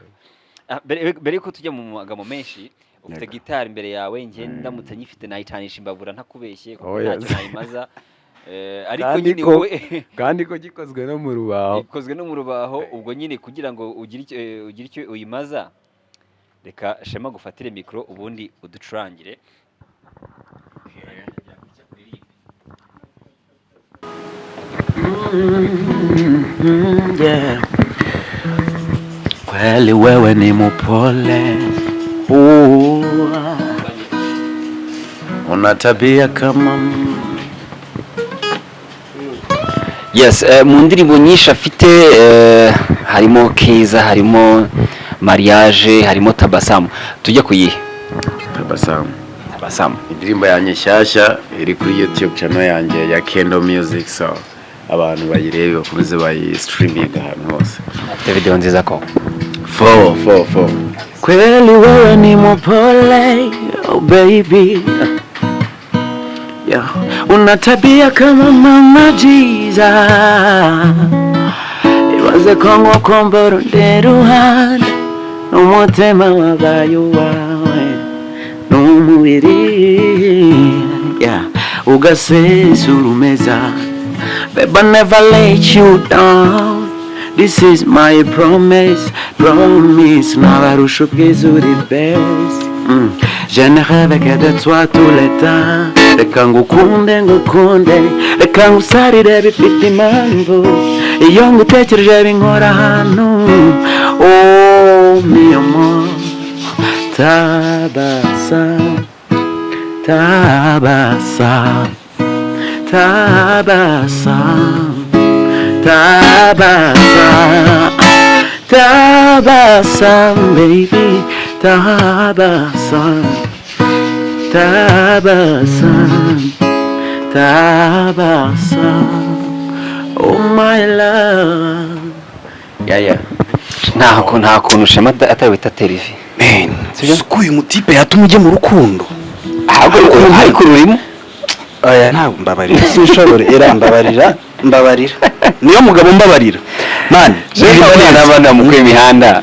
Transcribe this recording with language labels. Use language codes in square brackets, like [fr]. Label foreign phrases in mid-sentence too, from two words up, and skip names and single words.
[rw] Mbere yuko tujya mu magambo menshi, ufite gitari imbere yawe, njye ndamutse nyifite nayitanisha imbabura ntakubeshye kuko ntacyo nayimaza. Ariko nyine wowe kandi ko gikozwe no mu rubaho. Gikozwe no mu rubaho, ubwo nyine kugira ngo ugire icyo uyimaza, reka Shema gufatire mikro ubundi uducurangire. [sw] Kweli wewe ni mupole, una tabia kama [en] yes. [rw] Mu ndirimbo nyinshi afite harimo Keza, harimo mariage, harimo tabasamu. Tujya kuyihe? Tabasamu indirimbo yanjye nshyashya iri kuri YouTube channel yanjye ya Kendo Music, so abantu bayirebe bakomeze bayistreaming ahantu hose. Afite video nziza ko. [sw] Kweli wewe ni mpole, [en] oh baby. Yeah. [sw] Una tabia kama mama Jiza. [rw] Ibaze kongo komboro nderuhande n'umutima wabayo wawe n'umubiri. Yeah. Ugasesurumeza. [en] Babe, I never let you down. This is my promise. [rw] Nabarusha ubwiza uri best. [fr] Je ne rêve que de toi tout le temps. [rw] Reka ngukunde, reka ngusarire bifite impamvu. Iyo ngutekereje binkora ahantu. [es] Oh mi amor, tabasam. [en] Tabasam, baby, tabasam, oh my love. Yeah. [rw] Nta kuntu Shema atawita televiziyo. Man, suko uyu mutipe yatuma ujye mu rukundo. Ariko rurimo. Oya nta mbabarira. Sinshobore era mbabarira. Niyo mugabo mbabarira. Man, n'abana mu kwimihanda.